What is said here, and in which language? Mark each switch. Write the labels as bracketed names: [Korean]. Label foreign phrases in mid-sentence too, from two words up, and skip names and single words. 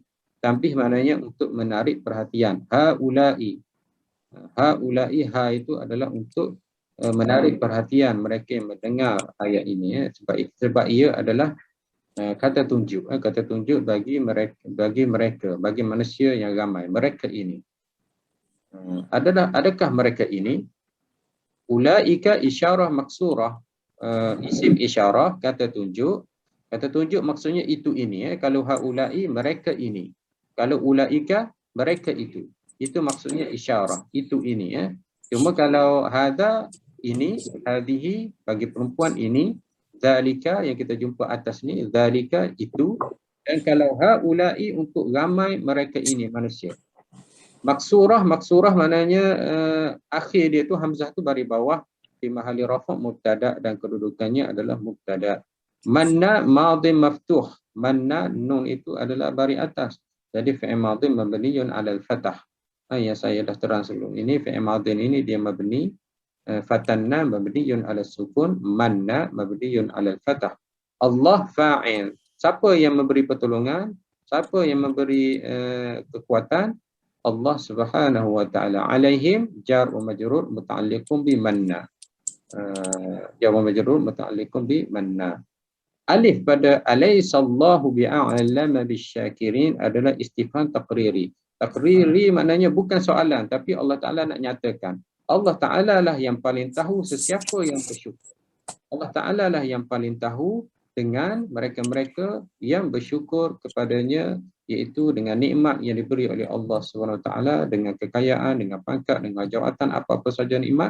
[Malay] Tambih maknanya untuk menarik perhatian. Haulai, haulai, ha itu adalah untuk menarik perhatian mereka yang mendengar ayat ini. Sebab ia adalah kata tunjuk bagi manusia yang ramai, mereka ini. Adakah mereka ini? [Arabic] أولئك إشارة مكسورة، اسم إشارة, [Malay] kata tunjuk maksudnya itu ini. Kalau haulai, mereka ini. Kalau ulaika, mereka itu maksudnya isyarah, itu ini. Cuma kalau hada, ini, hadihi, bagi perempuan ini, zalika yang kita jumpa atas ni, zalika itu. Dan kalau haulai untuk ramai, mereka ini manusia. Maksurah maknanya akhir dia tu hamzah tu baris bawah di [Arabic] محل رفع مبتدأ [Malay] dan kedudukannya adalah mubtada. [Arabic] منّ ماض مفتوح. [Malay] Manna nun itu adalah baris atas. Jadi [Arabic] فعل ماض مبني على الفتحة. [Malay] Yang saya dah terang sebelum ini, [Arabic] فعل ماض [Malay] ini dia mabni, [Arabic] فتنّا مبني على سكون، منّ مبني على الفتحة. الله فاعل. [Malay] Siapa yang memberi pertolongan? Siapa yang memberi kekuatan? [Arabic] الله سبحانه وتعالى. عليهم جار ومجرور متعلق بمنّ. جار ومجرور متعلق بمنّ. [Malay] Alif pada [Arabic] أليس الله بأعلم بالشاكرين [Malay] adalah [Arabic] استفهام تقريري. [Malay] Taqriri maknanya bukan soalan, tapi Allah Taala nak nyatakan. Allah Taala lah yang paling tahu sesiapa yang bersyukur. Allah Taala lah yang paling tahu dengan mereka-mereka yang bersyukur kepadanya, iaitu dengan nikmat yang diberi oleh Allah SWT, dengan kekayaan, dengan pangkat, dengan jawatan, apa-apa saja nikmat.